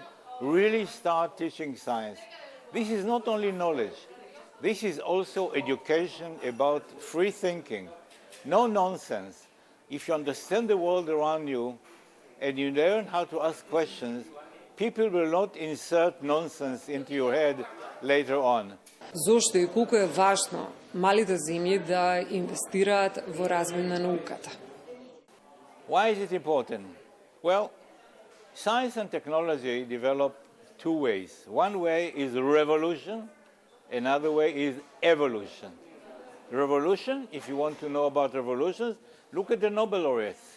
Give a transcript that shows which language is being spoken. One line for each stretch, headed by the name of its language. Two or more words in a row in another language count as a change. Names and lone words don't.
English: Really start teaching science. This is not only knowledge. This is also education about free thinking. No nonsense. If you understand the world around you, and you learn how to ask questions, people will not insert nonsense into your head later on.
Macedonian: Зошто и колку е важно малите земји да инвестираат во развој на науката?
English: Why is it important? Well, science and technology develop two ways. One way is revolution, another way is evolution. Revolution, if you want to know about revolutions, look at the Nobel laureates.